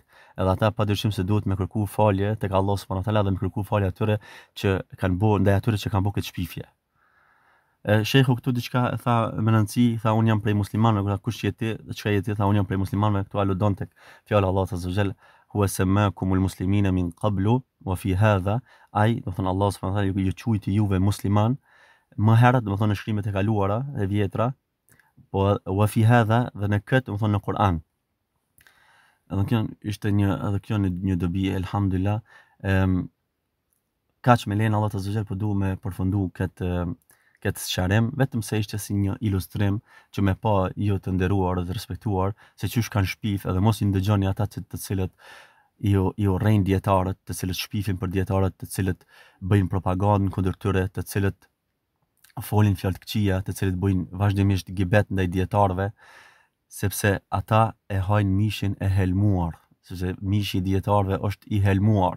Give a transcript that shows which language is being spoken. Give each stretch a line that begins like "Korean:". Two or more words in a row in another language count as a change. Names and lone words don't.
Albanian: Edhe ata padyshim se duhet me kërku falje tek Allah
Arabic: سبحانه وتعالى
Albanian: dhe me kërku falje atyre që kanë bërë ndaj atyre që kanë bërë këtë shpifje. Shehu këtu diçka e tha me rëndësi, tha unë jam prej muslimanëve, kush je ti, çka je ti, tha unë jam prej muslimanëve, këtu aludon tek fjala Allahut
Arabic: عز وجل, هو سماكم المسلمين من قبل وفي هذا,
Albanian: ai do thon Allah
Arabic: سبحانه وتعالى
Albanian: ju quajti juve musliman, më herët do thon në shkrimet e kaluara e vjetra, po
Arabic: وفي هذا
Albanian: dhe në këtë do thon në Kur'an. Edhe kjo ishte një dobi, elhamdulillah. Kaq me lenin Allah
Arabic: عز وجل
Albanian: po duam me përfundu këtë sqarim, vetëm se ishte si një ilustrim që me pa ju të nderuar dhe të respektuar se çysh kanë shpif, edhe mos I ndëgjoni ata të cilët ju rrejnë dietarët, të cilët shpifin për dietarët, të cilët bëjnë propagandë kundër tyre, të cilët folin fjalë të këqija, të cilët bëjnë vazhdimisht gibet ndaj dietarëve, sepse ata e hajnë mishin e helmuar, sepse mishi I dietarëve është I helmuar.